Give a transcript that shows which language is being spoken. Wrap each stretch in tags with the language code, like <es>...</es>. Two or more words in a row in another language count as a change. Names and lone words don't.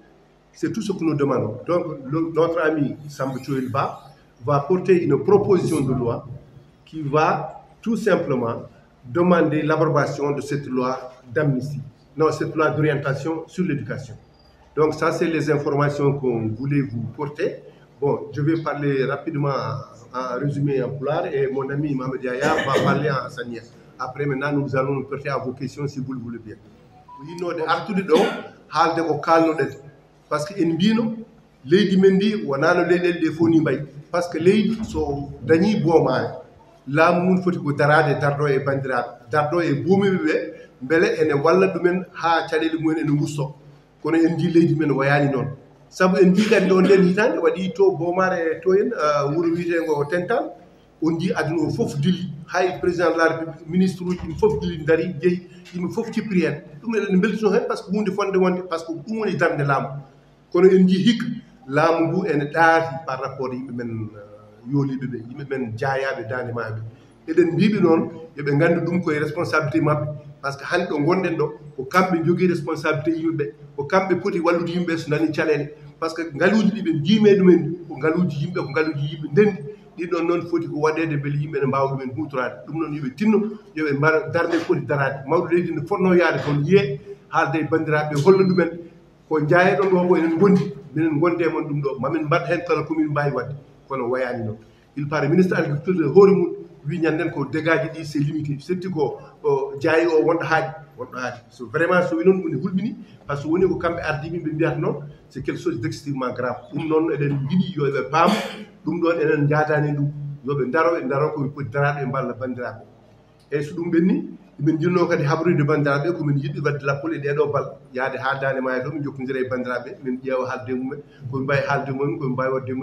<fr>C'est tout ce que nous demandons. Donc, notre ami Samba Thioye Ba va porter une proposition de loi qui va tout simplement demander l'abrogation de cette loi d'amnistie, non, cette loi d'orientation sur l'éducation. Donc ça, c'est les informations qu'on voulait vous porter. Bon, je vais parler rapidement en résumé en pulaar et mon ami Mohamed Yaya va parler en saniya. Après, maintenant, nous allons nous porter à vos questions si vous le voulez bien.</fr> <ff>Yinode artude ɗo haalde ko kalnoɗen</ff> <fr>par ce que</fr> <ff>en mbino leydi men ndi wonano leyɗele ɗe fof ni mbayi</ff> <fr>par ce que</fr> <ff>leydi so dañi boomare laamu mum foti ko darade darɗo e bandiraɓe darɗo e boomiɓe ɓe beele ene walla ɗumen ha caɗele mumen ene gusto kono en ndi leydi men wayani noon saabu en ndi kadi on nden hitande waɗi to boomare to en wuuro wiyetego Tental on ji aduna o fof dilli hay</ff> <fr>président de la république</fr> <ff>ministre uji ɗum fof dilli dari jeeyi yimɓe fof cippiri hen ɗum eɗen beltino hen</ff> <fr>par ce</fr> <ff>que hunde fonde wonde</ff> <fr>par ce que</fr> <ff>ɗum woni darde laamu kono en jii hikka laamu ngu ene ɗaati</ff> <fr>par rapport</fr> <ff>yimɓe men yooliɓe ɓe yimɓe men jaayaɓe dande maɓe eɗen mbiɓe noon yoɓe gandu ɗum koye responsabilité mabɓe</ff> <fr>par ce que</fr> <ff>hande ɗo gonɗen ɗo ko kamɓe jogui responsabilité yimɓeɓe ko kamɓe poti wallude yimɓeɓe so nani caɗele</ff> <fr>par ce que</fr> <ff>ngaluji ɗi ɓe jiime ɗumen ko ngaluji yimɓe ko ngaluji yimɓe ndendi ɗiɗon noon foti ko waɗede beele yimɓe ne mbawa ɗumen hutorade ɗum noon yoɓe tinno yoɓe mbar darde foti darade mawɗo leydi ne fonno yaade toon yiye haalde e bandiraɓe holla ɗumen ko jaayeɗon ɗo ko enen gondi minen gonde mon ɗum ɗo mamin mbaɗ hen kala komin mbawi wadde kono wayani noon</ff> <fr>il paraît ministre agriculture</fr> <ff>hoore mum wi ñanden ko dégâts ɗi</ff> <fr>c'est limité</fr> <ff>surtout ko jaayi o wonɗo haaɗi so vraiment so wi noon ɗum ne hulɓini</ff> <fr>par ce que</fr> <ff>woni ko kamɓe ardimi ɓe mbiyata noon</ff> <fr>c'est quelque chose d'extrêmement grave</fr> <ff>ɗum noon eɗen jiiɗi yo ɓe paam ɗum ɗon enen jaadani ɗum yoɓe daro koɓe poti daraɓe mballa bandiraɓe eyyi so ɗum ɓenni min jinno kadi habrude bandiraɓe komin yiɗɗi wadde lappol e ɗeɗo bal yaade ha dande maayo to min jokkodira e bandiraɓe min ƴeewa haalde mumen koɓe mbawi haalde mumen koɓe mbawi wadde</ff>